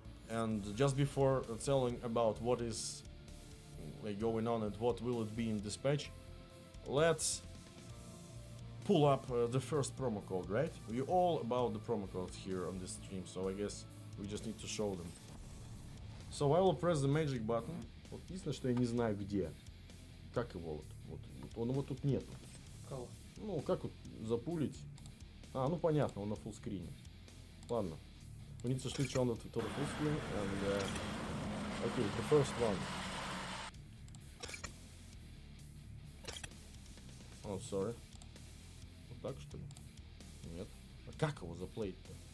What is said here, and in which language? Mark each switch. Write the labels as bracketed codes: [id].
[en] And just before telling about what is like going on and what will it be in this patch, let's pull up the first promo code, right? We're all about the promo codes here on this stream, so I guess we just need to show them. So I will press the magic button. [ru] Вот единственное, что я не знаю где. Как его он его тут нету. Кого? Ну, как вот запулить? А, ну понятно, он на фуллскрине. Ладно. [en] We need to switch on to the full screen, and okay, the first one. Oh, sorry. [ru] Вот так, что ли? Нет. А как его заплеить-то?